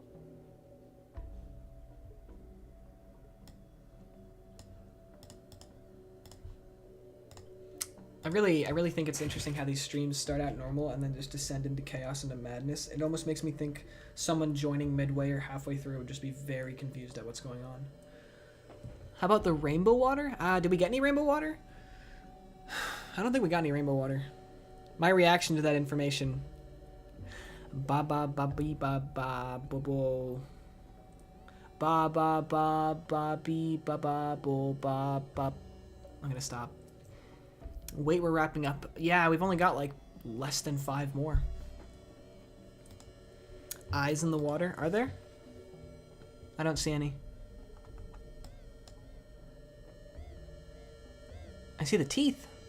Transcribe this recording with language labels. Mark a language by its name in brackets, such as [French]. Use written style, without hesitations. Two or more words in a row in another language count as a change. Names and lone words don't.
[English] I really think it's interesting how these streams start out normal and then just descend into chaos and into madness. It almost makes me think someone joining midway or halfway through would just be very confused at what's going on. How about the rainbow water? Did we get any rainbow water? I don't think we got any rainbow water. My reaction to that information. Ba ba ba bee ba ba bo bo. Ba ba ba ba bee ba ba bo ba ba. I'm gonna stop. Wait, we're wrapping up. Yeah, we've only got like less than 5 more. Eyes in the water, are there? I don't see any. I see the teeth.